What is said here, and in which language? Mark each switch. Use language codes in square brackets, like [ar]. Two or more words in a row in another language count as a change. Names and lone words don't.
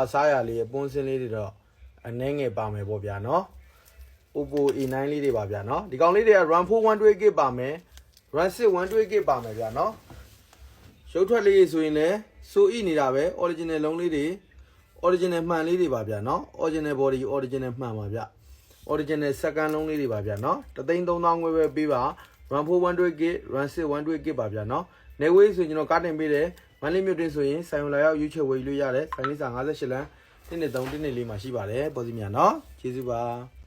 [my] စားရလေးအပွန်းစင်းလေးတွေတော့အနှဲငယ်ပါမယ်ပေါ့ဗျာနော် Oppo A9 လေးတွေပါဗျာနော်ဒီကောင်လေးတွေက RAM 4 128GB ပါမယ် RAM 6 128GB ပါမယ်ဗျာနော်ရုပ်ထွက်လေးဆိုရင်လည်းစိုးဤနေတာပဲ original လုံးလေးတွေ original မှန်လေးတွေပါဗျာနော် [en] original body original [my] မှန်ပါဗျ [en] original second [my] လုံးလေးတွေပါဗျာနော်3,300 ခွဲပဲပေးပါ RAM 4 128GB RAM 6 128GB ပါဗျာနော်နေဝေးဆိုရင်ကျွန်တော်ကားတင်ပေးတယ်မန္တလေးမြို့တွင်းဆိုရင်ဆိုင်ဝင်လာရောက်ရွေးချယ်ဝယ်လို့ရတယ်ဆိုင်လေးစာ58လမ်း113 114မှာရှိပါတယ်ပေါ်စီမြန်နော်ကျေးဇူးပါ